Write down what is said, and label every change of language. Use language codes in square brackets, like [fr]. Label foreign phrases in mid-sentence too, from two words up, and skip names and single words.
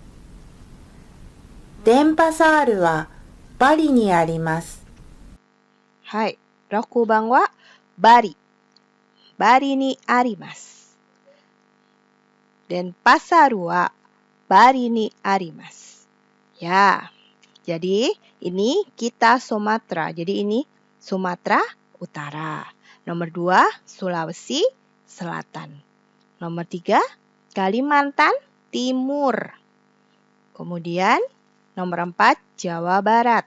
[ja] デンパサールはバリにあります。はい。6番はバリ。バリにあります。Denpasarはバリにあります。Ya. [id] Jadi ini kita Sumatera. Jadi ini Sumatera Utara. Nomor 2 Sulawesi Selatan. Nomor 3 Kalimantan Timur. Kemudian nomor 4 Jawa Barat.